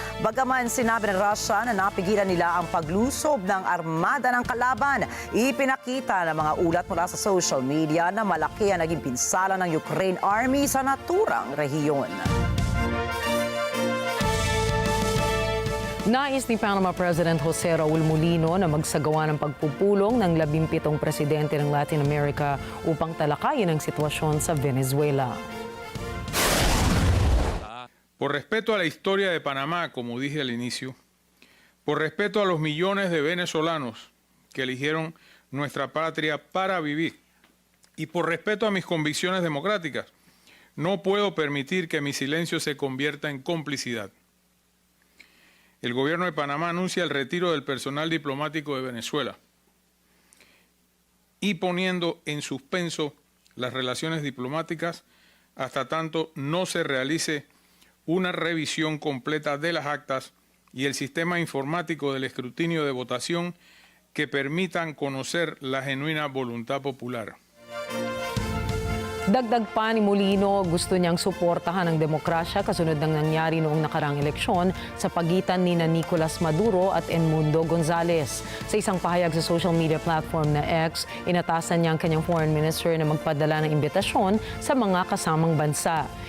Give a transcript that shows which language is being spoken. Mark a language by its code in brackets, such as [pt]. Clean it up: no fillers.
[tl] Bagaman sinabi ng Russia na napigilan nila ang paglusob ng armada ng kalaban, ipinakita ng mga ulat mula sa social media na malaki ang naging pinsala ng Ukraine Army sa naturang rehiyon. Nais ni Panama President Jose Raul Mulino na magsagawa ng pagpupulong ng 17 presidente ng Latin America upang talakayin ang sitwasyon sa Venezuela. [es] Por respeto a la historia de Panamá, como dije al inicio, por respeto a los millones de venezolanos que eligieron nuestra patria para vivir y por respeto a mis convicciones democráticas, no puedo permitir que mi silencio se convierta en complicidad. El gobierno de Panamá anuncia el retiro del personal diplomático de Venezuela y poniendo en suspenso las relaciones diplomáticas hasta tanto no se realice una revisión completa de las actas y el sistema informático del escrutinio de votación que permitan conocer la genuina voluntad popular. [tl] Dagdag pa ni Molino, gusto niyang suportahan ang demokrasya kasunod ng nangyari noong nakaraang eleksyon sa pagitan ni Nicolas Maduro at Edmundo Gonzalez. Sa isang pahayag sa social media platform na X, inatasan niya ang kanyang foreign minister na magpadala ng imbitasyon sa mga kasamang bansa.